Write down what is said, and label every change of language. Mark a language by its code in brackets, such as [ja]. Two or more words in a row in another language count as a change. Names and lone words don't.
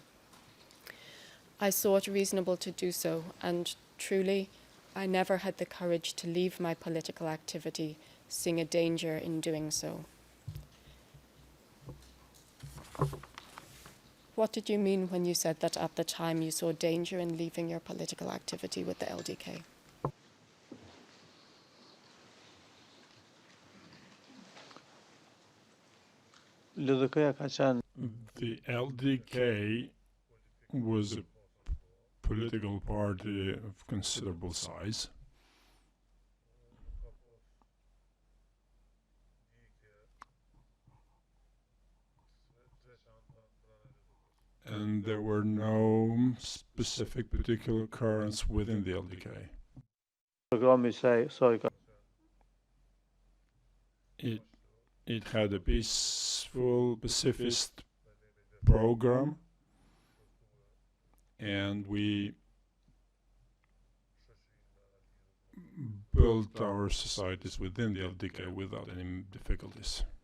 [en] I saw it reasonable to do so, and truly, I never had the courage to leave my political activity, seeing a danger in doing so. What did you mean when you said that at the time you saw danger in leaving your political activity with the LDK? [sq] LDK-ja ka qenë [en] The LDK was a political party of considerable size. And there were no specific particular currents within the LDK. [sq] programi i saj ka [en] It It had a peaceful pacifist program, and we built our societies within the LDK without any difficulties.